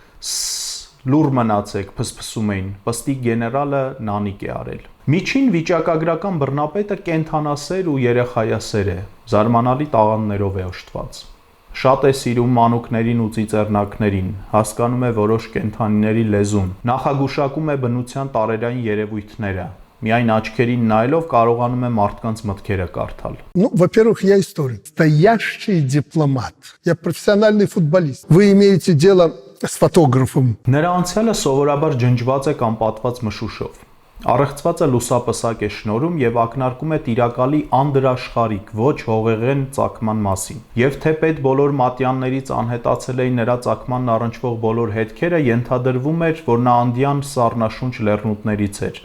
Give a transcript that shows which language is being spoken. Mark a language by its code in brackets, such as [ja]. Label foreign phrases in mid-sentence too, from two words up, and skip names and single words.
[hy] լուռ մնացեք, փսփսում էին, պստիկ գեներալը նանիք է արել։ Միջին վիճակագրական բռնապետը կենդանասեր ու երեխայասեր է, զարմանալի տաղանդներով է օժտված։ Շատ է սիրում մանուկներին ու ծիծեռնակներին, հասկանում է որոշ կենդանիների լեզուն, նախագուշակում է բնության տարերային երևույթները, միայն աչքերին նայելով կարողանում է մարդկանց մտքերը կարդալ։ [ru] Ну, во-первых, я историк, настоящий дипломат. Я профессиональный футболист. Вы имеете дело с фотографом. [hy] Նրա անցյալը սովորաբար ջնջված է կամ պատված մշուշով։ Առեղծված է լուսապսակ է շնորհում եւ ակնարկում է տիրակալի անդրաշխարհիկ, ոչ հողեղեն ծագման մասին։ Եվ թե պետ բոլոր մատյաններից անհետացել էին նրա ծագմանն առնչվող բոլոր հետքերը, ենթադրվում էր, որ նա անդյան սառնաշունչ լեռնուտներից էր,